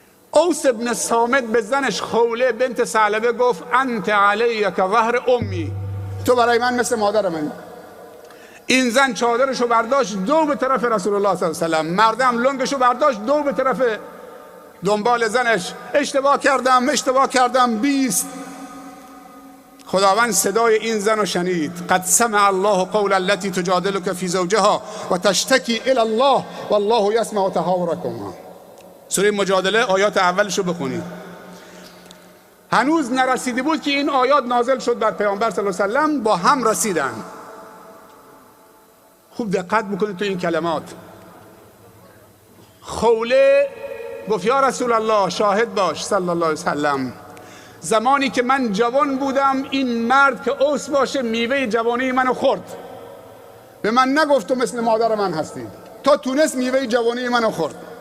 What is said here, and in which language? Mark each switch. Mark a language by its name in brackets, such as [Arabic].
[Persian] اوس ابن صامت به زنش خوله بنت ثعلبه گفت [Arabic] انت علیک ظهر امی، [Persian] تو برای من مثل مادر منی. این زن چادرشو برداشت دو به طرف رسول الله صلی الله علیه و سلم، مردم لنگشو برداشت دو به طرف دنبال زنش. اشتباه کردم 20. خداوند صدای این زن رو شنید. [Arabic] قد سمع الله قول التي تجادلك في زوجها و تشتکی الی الله والله يسمع تحاوركما. [Persian] سوره مجادله آیات اولشو بخونید. هنوز نرسیده بود که این آیات نازل شد بر پیامبر صلی الله علیه و سلم، با هم رسیدن. خوب دقت بکنید تو این کلمات. خوله گفت یا رسول الله شاهد باش صلی الله علیه و سلم، زمانی که من جوان بودم این مرد که اوس باشه میوه جوانی منو خورد، به من نگفت تو مثل مادر من هستی، تا تونست میوه جوانی منو خورد،